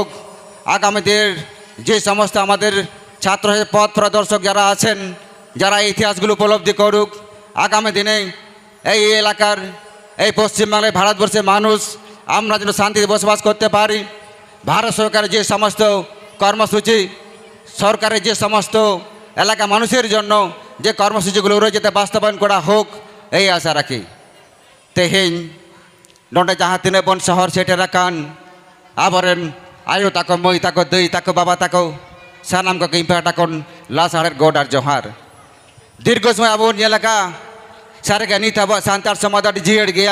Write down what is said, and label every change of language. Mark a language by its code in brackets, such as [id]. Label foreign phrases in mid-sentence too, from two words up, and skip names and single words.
[bn] আগামীদের যে সমস্ত আমাদের ছাত্র পথ প্রদর্শক যারা আছেন, যারা এই ইতিহাসগুলো উপলব্ধি করুক, আগামী দিনে এই এলাকার, এই পশ্চিমবাংলায় ভারতবর্ষের মানুষ আমরা যেন শান্তিতে বসবাস করতে পারি। ভারত সরকারের যে সমস্ত কর্মসূচি, সরকারের যে সমস্ত এলাকা মানুষের জন্য যে কর্মসূচিগুলো রয়েছে, যাতে বাস্তবায়ন করা হোক, এই আশা রাখি। [sat] তেহেñ ᱱᱚᱰᱮ ᱡᱟᱦᱟᱸ ᱛᱤᱱᱟᱹᱜ ᱵᱚᱱ ᱥᱚᱦᱚᱨ ᱥᱮᱴᱮᱨᱟᱠᱟᱱ ᱟᱵᱚᱨᱮᱱ ᱟᱭᱳ ᱛᱟᱠᱚ, ᱢᱟᱹᱭ ᱛᱟᱠᱚ, ᱫᱟᱹᱭ ᱛᱟᱠᱚ, ᱵᱟᱵᱟ ᱛᱟᱠᱚ, ᱥᱟᱱᱟᱢ ᱠᱚᱜᱮ ᱤᱧ ᱯᱟᱦᱴᱟ ᱠᱷᱚᱱ ᱞᱟᱥᱟᱲᱦᱮᱫ ᱜᱚᱰ ᱟᱨ ᱡᱚᱦᱟᱨ। ᱫᱤᱨᱜᱷᱚ ᱥᱚᱢᱚᱭ ᱟᱵᱚ ᱵᱚᱱ ᱧᱮᱞ ᱟᱠᱟᱜᱼᱟ, ᱥᱟᱹᱨᱤᱜᱮ ᱱᱤᱛ ᱟᱵᱚᱣᱟᱜ ᱥᱟᱱᱛᱟᱲ ᱥᱚᱢᱟᱡᱽ ᱟᱹᱰᱤ ᱡᱤᱭᱟᱹᱲ ᱜᱮᱭᱟ।